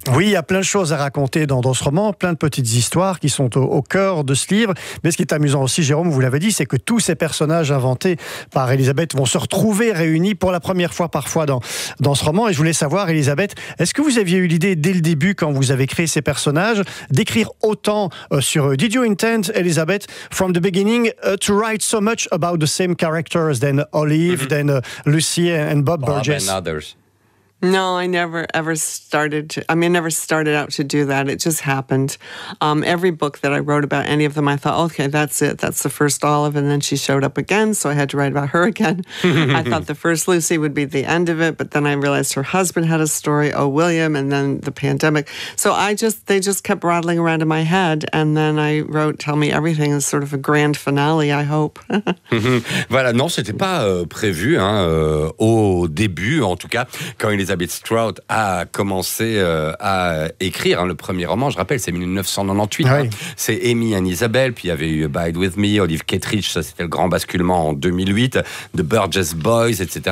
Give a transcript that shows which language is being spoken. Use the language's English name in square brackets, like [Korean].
[French] Oui, il y a plein de choses à raconter dans ce roman, plein de petites histoires qui sont au cœur de ce livre. Mais ce qui est amusant aussi, Jérôme, vous l'avez dit, c'est que tous ces personnages inventés par Elisabeth vont se retrouver réunis pour la première fois parfois dans ce roman. Et je voulais savoir, Elisabeth, est-ce que vous aviez eu l'idée dès le début, quand vous avez créé ces personnages, d'écrire autant sur eux? [English] Did you intend, Elisabeth, from the beginning, to write so much about the same characters than Olive, than Lucy and Bob Burgess and others? No, I never ever started to, never started out to do that. It just happened. Every book that I wrote about any of them, I thought, okay, that's it. That's the first Olive, and then she showed up again, so I had to write about her again. I thought the first Lucy would be the end of it, but then I realized her husband had a story, William, and then the pandemic. So they just kept rattling around in my head, and then I wrote Tell Me Everything as sort of a grand finale, I hope. [French] Voilà, non, c'était pas prévu, au début, en tout cas, quand Elizabeth Stroud a commencé à écrire le premier roman. Je rappelle, c'est 1998. Oui. C'est Amy and Isabel, puis il y avait eu Abide With Me, Olive Kittredge, ça c'était le grand basculement en 2008, The Burgess Boys, etc.